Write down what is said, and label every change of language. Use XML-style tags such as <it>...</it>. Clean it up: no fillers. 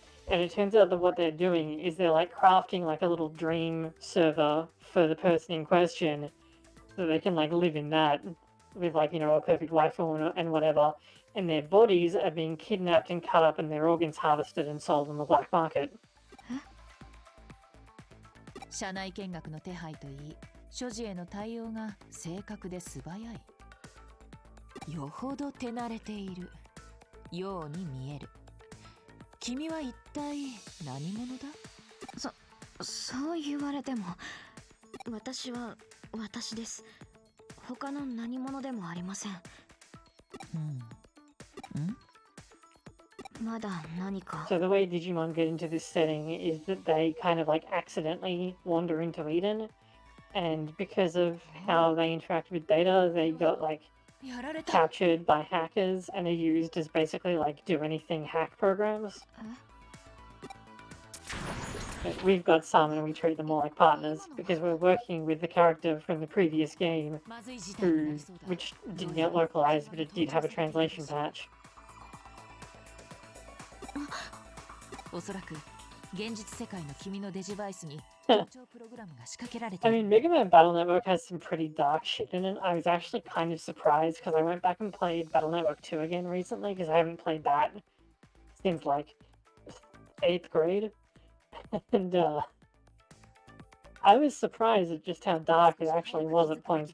<en>And it turns out that what they're doing is they're like crafting like a little dream server for the person in question, so they can like live in that with like, you know, a perfect waifu and whatever. And their bodies are being kidnapped and cut up and their organs harvested and sold on the black market.</en> <ja>社内見学の手配といい、所持への対応が正確で素早い。よほど手慣れているように見える。君は一体何者だ？そう言われても、私は私です。他の何者でもありません。まだ何か。</ja> <en>So the way Digimon get into this setting is that they kind of like accidentally wander into Eden, and because of how they interact with data, they got like captured by hackers and are used as basically like do anything hack programs. But we've got some and we treat them more like partners because we're working with the character from the previous game, which didn't get localized, but it did have a translation patch.</en> <ja>おそらく現実世界の君のデジバイスに盗聴プログラムが仕掛けられている。</ja> <en>I mean, Mega Man Battle Network has some pretty dark shit in it. I was actually kind of surprised because I went back and played Battle Network 2 again recently because I haven't played that since like 8th grade. And I was surprised at just how dark it actually was at points.</en>